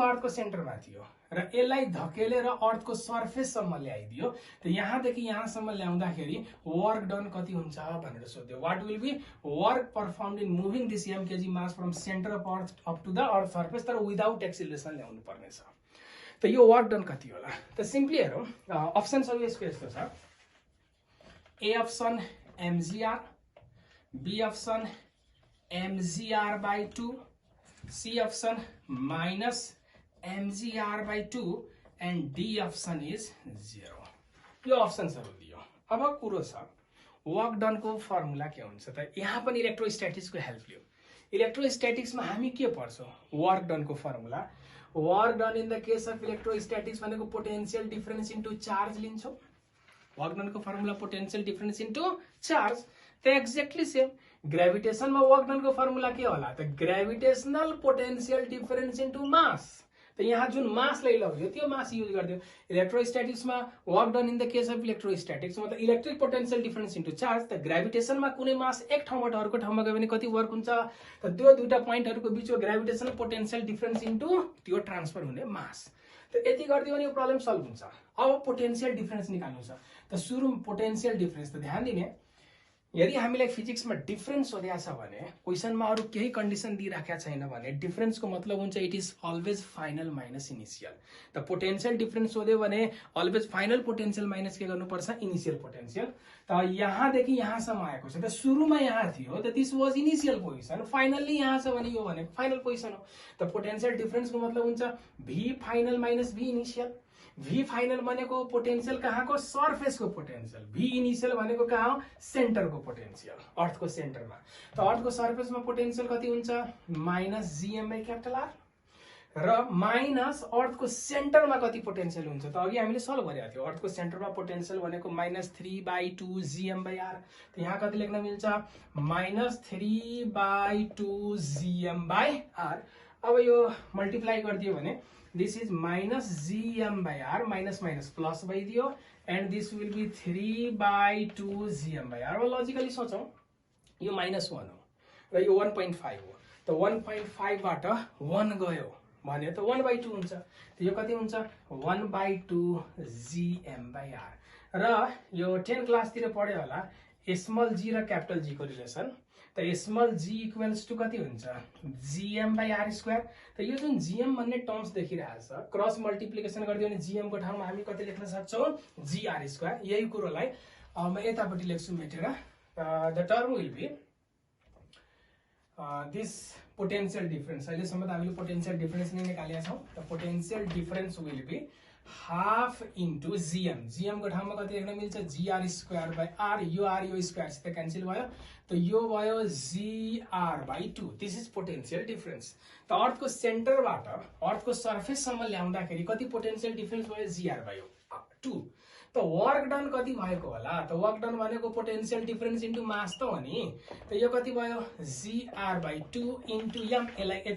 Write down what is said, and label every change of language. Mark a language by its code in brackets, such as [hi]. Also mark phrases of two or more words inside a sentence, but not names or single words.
[ne] अर्थको सेन्टरमा थियो र यसलाई धकेलेर अर्थको सरफेससम्म ल्याइदियो त यहाँदेखि यहाँसम्म ल्याउँदाखेरि [en] work done [ne] कति हुन्छ भनेर सोध्यो [en] what will be work performed in moving this m kg mass from centre of earth up to the earth surface [ne] तर [en] without acceleration [ne] ल्याउनु पर्ने छ त यो [en] work done [ne] कति होला त सिम्पली हेरौँ अप्सन्सहरु यसको यस्तो छ [en] a option mgr b option mgr/2 c option minus mgr/2 and d option is 0 [ne] यो अप्सन्सहरु दियो अब कुरो छ वर्क डन को फर्मुला के हुन्छ त यहाँ पनि इलेक्ट्रोस्टैटिक्स को हेल्प लियो इलेक्ट्रोस्टैटिक्स में हामी के पढ्छौं [en] work done [ne] को [en] formula work done in the case of electrostatics [ne] भनेको [en] potential difference into charge [ne] लिन्छौं [en] work done [ne] को [en] formula potential difference into charge [ne] त [en] exactly same gravitation [ne] में [en] work done [ne] को फर्मुला के होला त [en] gravitational potential difference into mass [ne] त यहाँ जुन मास लाई लग्यो त्यो [en] mass use [ne] गर्दियो इलेक्ट्रोस्टैटिक्स में [en] work done in the case of electrostatics [ne] मतलब [en] electric potential difference into charge [ne] त ग्रेभिटेशन में कुनै मास एक ठाउँबाट अर्को ठाउँमा गयो भने कति वर्क हुन्छ त त्यो दुईटा पोइन्टहरुको बीचको [en] gravitational potential difference into [ne] त्यो ट्रान्सफर हुने मास त यति गर्दियो भने यो [en] problem solve [ne] हुन्छ अब [en] potential difference [ne] निकाल्नु छ त सुरुमा [en] potential difference [ne] त ध्यान दिने यदि हामीलाई फिजिक्स में डिफरेंस सोधेको छ भने क्वेशन में अरु केही कन्डिसन दिइराखेको छैन भने डिफरेंस को मतलब हुन्छ [en] it is always final minus initial [ne] त [en] potential difference [ne] सोध्यो भने [en] always final potential minus [ne] के गर्नुपर्छ [en] initial potential [ne] त यहाँ देखि यहाँ सम्म आएको छ त सुरुमा यहाँ थियो त [en] this was initial position finally [ne] यहाँ छ भने यो भनेको [en] final position [ne] हो त [en] potential difference [ne] को मतलब हुन्छ [en] v final minus v initial v final [ne] भनेको पोटेंशियल कहाँको सरफेस को पोटेंशियल [en] v initial [ne] भनेको कहाँ हो सेन्टर को पोटेंशियल अर्थ को सेन्टरमा त अर्थ को सरफेस में पोटेंशियल कति हुन्छ [en] minus gm/R [ne] र [en] minus earth [ne] को सेन्टर में कति पोटेंशियल हुन्छ त अघि हामीले सल्भ गरेका थियौ अर्थ को सेन्टर में पोटेंशियल भनेको -3/2 gm/R त यहाँ कति लेख्न मिल्छ -3/2 gm/R अब यो मल्टिप्लाई गरिदियो भने [en] this is minus gm/R minus minus plus [ne] भइदियो [en] and this will be 3/2 gm/R [ne] अब लजिकली सोचौं यो -1 हो र यो 1.5 हो त 1.5 बाट 1 गयो भने त 1/2 हुन्छ त यो कति हुन्छ 1/2 gm/R र यो 10 क्लास तिर पढ्यो होला [en] small g [ne] र [en] capital g [ne] को रिलेसन त [en] small g equals to [ne] कति हुन्छ gm/r² त यो जुन gm भन्ने टर्म्स देखिरहेछ [en] cross multiplication [ne] गर्दियो भने gm को ठाउँमा हामी कति लेख्न सक्छौं gr² यही कुरोलाई म यतापटि लेख्छु मेटेर [en] the term will be this potential difference [ne] अहिलेसम्म त हामीले [en] potential difference [ne] नै निकालेका छौं त [en] potential difference will be half into gm [ne] को ठाउँमा कति लेख्न मिल्छ gr²/r यो r यो स्क्वायर सित क्यान्सल भयो त यो भयो [en] gr/2 this is potential difference [ne] त अर्थ को सेन्टरबाट अर्थ को सरफेस सम्म ल्याउँदाखेरि कति [en] potential difference [ne] भयो gr/2 त [en] work done [ne] कति भएको होला त [en] work done [ne] भनेको [en] potential difference into mass [ne] त हो नि त यो कति भयो [en] gr/2 into m [ne] यसलाई यता